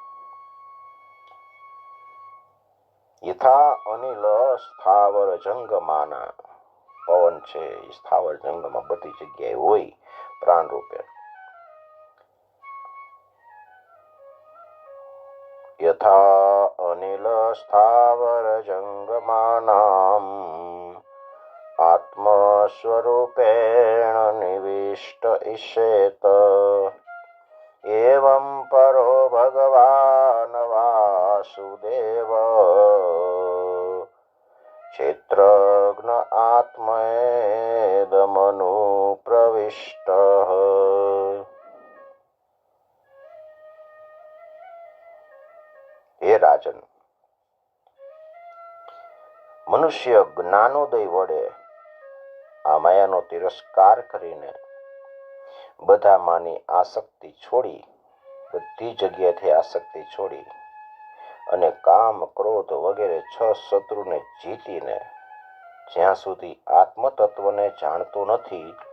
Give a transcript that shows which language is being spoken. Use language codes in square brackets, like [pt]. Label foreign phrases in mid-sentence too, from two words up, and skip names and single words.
[sa] યથા અનિલ સ્થાવર જંગમાના, [gu] પવન છે એ સ્થાવર જંગમાં બધી જગ્યાએ હોય પ્રાણ રૂપે, [sa] यथा अनिल स्थावर जंगमानाम आत्मस्वरूपेण निविष्ट इष्येत एवं परो भगवान वासुदेव क्षेत्रज्ञ आत्मेदमनु प्रविष्ट। हे राजन, [gu] મનુષ્ય જ્ઞાનોદય વડે આ માયાનો તિરસ્કાર કરીને બધામાંની આસક્તિ છોડી, બધી જગ્યાથી આસક્તિ છોડી અને કામ ક્રોધ વગેરે છ શત્રુને જીતીને જ્યાં સુધી આત્મતત્વને જાણતો નથી